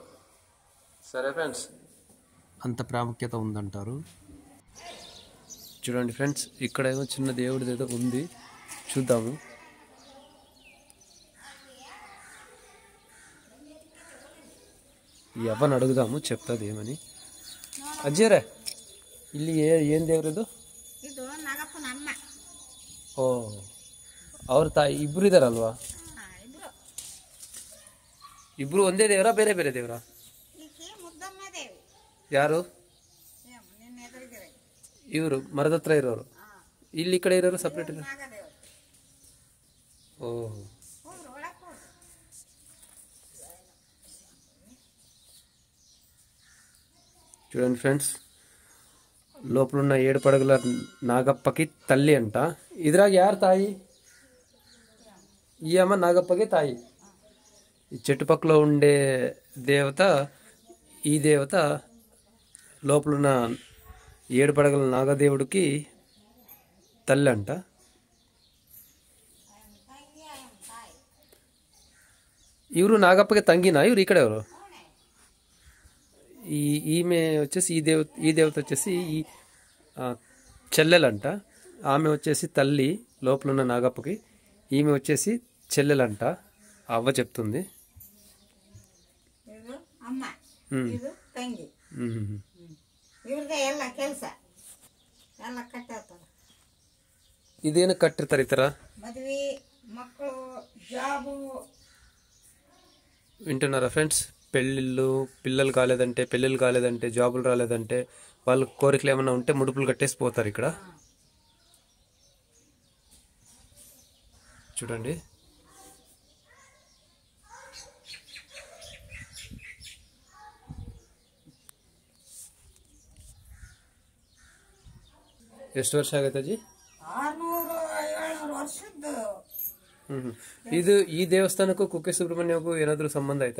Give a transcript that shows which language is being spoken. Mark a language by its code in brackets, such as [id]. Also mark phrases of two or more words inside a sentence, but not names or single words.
[te] సరే ఫ్రెండ్స్, అంత ప్రాముఖ్యత ఉందంటారు. చూడండి ఫ్రెండ్స్, ఇక్కడ ఏమో చిన్న దేవుడిది ఏదో ఉంది, చూద్దాము. ఎవరిని అడుగుదాము, చెప్తాది ఏమని. అజ్జేరే, [kn] ಇಲ್ಲಿ ಏನ್ ದೇವ್ರದು? ಇದು ನಾಗಪ್ಪನ ಅಮ್ಮ. ಓ, ಅವ್ರ ತಾಯಿ ಇಬ್ರು ಇದಾರಲ್ವಾ? ಇಬ್ರು ಒಂದೇ ದೇವರಾ, ಬೇರೆ ಬೇರೆ ದೇವರಾ? ಮುದ್ದಮ್ಮ ದೇವಿ. ಯಾರು? ಇವರು ಮರದ ಹತ್ರ ಇರೋರು. ಇಲ್ಲಿ ಈ ಕಡೆ ಇರೋರು ಸಪ್ರೇಟ್ ಇರೋ. ಓಹ್, [te] చూడండి ఫ్రెండ్స్, లోపలున్న 7 పడగల నాగప్పకి తల్లి అంట. [kn] ఇదిరాಗ ಯಾರು ತಾಯಿ? [te] ఈ అమ్మ నాగప్పకి తాయి. ఈ చెట్టుపక్కలో ఉండే దేవత, ఈ దేవత లోపలున్న 7 పడగల నాగదేవుడికి తల్లి అంట. ఇವರು నాగప్పకి తంగినా? ఇವರು ఇక్కడ ఎవరు? ఈమె వచ్చేసి ఈ దేవత వచ్చేసి ఈ చెల్లెలంట. ఆమె వచ్చేసి తల్లి లోపలున్న నాగప్పకి. ఈమె వచ్చేసి చెల్లెలంట. అవ్వ చెప్తుంది. [kn] ಇದು ಅಮ್ಮ, ಇದು ತಂಗಿ. ಇವ್ರಿಗೆ ಎಲ್ಲ ಕೆಲಸ ಎಲ್ಲ ಕಟ್ಟಿರ್ತಾರೆ. ಇದೇನು ಕಟ್ಟಿರ್ತಾರೆ ಈ ಥರ? ಮದ್ವಿ, ಮಕ್ಕಳು, ಜಾಬು. [te] వింటున్నారా ఫ్రెండ్స్? పిల్లలు కాలేదంటే జాబులు రాలేదంటే వాళ్ళ కోరికలు ఏమైనా ఉంటే ముడుపులు కట్టేసి పోతారు ఇక్కడ. చూడండి. [kn] ಎಷ್ಟು ವರ್ಷ ಆಗೈತೆ ಅಜ್ಜಿ? 600-700 ವರ್ಷದ್ದು. ಇದು ಈ ದೇವಸ್ಥಾನಕ್ಕೂ ಕುಕ್ಕೆ ಸುಬ್ರಹ್ಮಣ್ಯಕ್ಕೂ ಏನಾದ್ರು ಸಂಬಂಧ ಆಯ್ತಾ?